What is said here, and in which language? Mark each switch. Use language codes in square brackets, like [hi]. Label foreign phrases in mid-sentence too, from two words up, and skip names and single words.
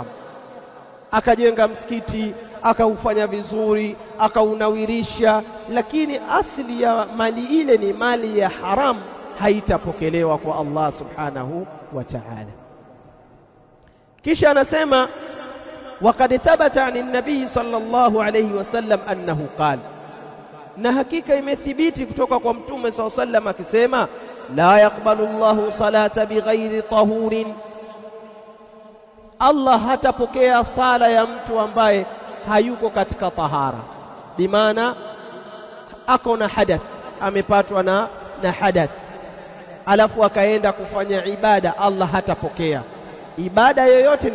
[sw] Akajenga msikiti, akaufanya vizuri, akaunawirisha, lakini asili ya mali ile ni mali ya haram, haitapokelewa kwa [ar] الله سبحانه وتعالى. [sw] Kisha anasema [ar] وقد ثبت عن النبي صلى الله عليه وسلم أنه قال [sw] na hakika imethibiti kutoka kwa mtume [ar] صلى الله عليه وسلم [sw] akisema [ar] لا يقبل الله صلاة بغير طهور, [sw] Allah hatapokea sala ya mtu ambaye hayuko katika tahara, bimaana ako na hadath, amepatwa na hadath alafu akaenda kufanya ibada, Allah hatapokea ibada yoyote.